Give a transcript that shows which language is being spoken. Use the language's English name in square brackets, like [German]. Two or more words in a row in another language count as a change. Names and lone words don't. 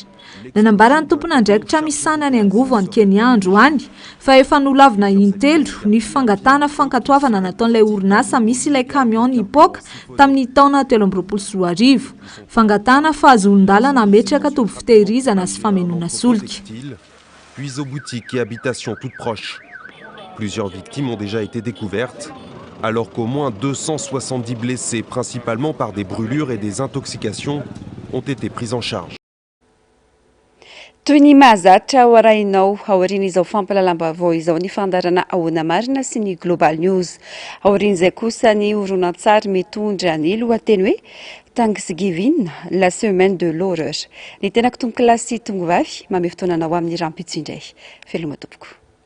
[Malagasy] Nanambara ny tompona andraikitra misana ny angovo any Kenya androany fa efa nolavina intelo ny fangatana fankatoavana nataon'ilay orinasa misy ilay camion nipoaka tamin'ny taona 2024. Fangatana fa azon-dalana ametraka toby fitehirizana sy famenona solika. [French] Puis aux boutiques et habitations toutes proches. Plusieurs victimes ont déjà été découvertes, alors qu'au moins 270 blessés, principalement par des brûlures et des intoxications, ont été pris en charge. [Malagasy] Toy ny mahazatra ao arahinao aorian'izao fampalalam-baovao izao ny fandarana ahoana marina sy ny Global News. Aorian'izay kosa ny horonan-tsary mitondra ny lohateny hoe Thanksgiving, la semaine de l'horreur. Ny tenako tonga kilasy tongovavy, mamy fotoananao amin'ny rampitso indray. Veloma tompoko.